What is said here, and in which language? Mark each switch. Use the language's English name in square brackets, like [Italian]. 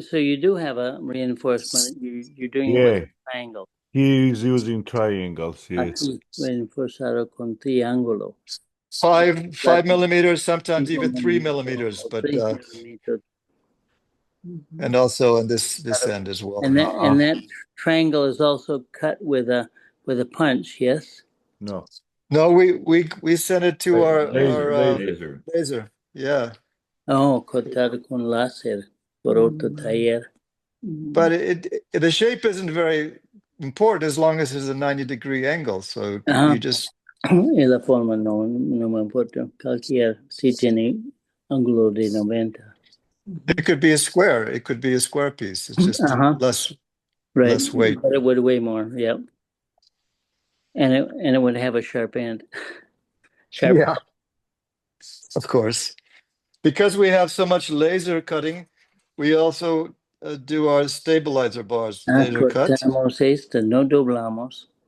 [English] So you do have a reinforcement. You're doing it with a triangle. He is using triangles, yes. [Spanish] Aquí reinforzado con triángulo. [English] 5 millimeters, sometimes even 3 5 millimeters, but 3 millimeters. and also on this end as well. And that triangle is also cut with a punch, yes? No. No, we sent it to our Laser. laser. Yeah, [Spanish] Oh, cortado con láser por otro taller. [English] but the shape isn't very important as long as there's a 90-degree angle. So you just [Spanish] Y la forma no me importa. Cualquier si tiene ángulo de 90. [English] it could be a square. It could be a square piece. It's just less weight. But it would weigh more, yep. And it would have a sharp end. Yeah, of course. Because we have so much laser cutting, we also do our stabilizer bars laser cut. [Spanish] Cortamos esto, no doblamos.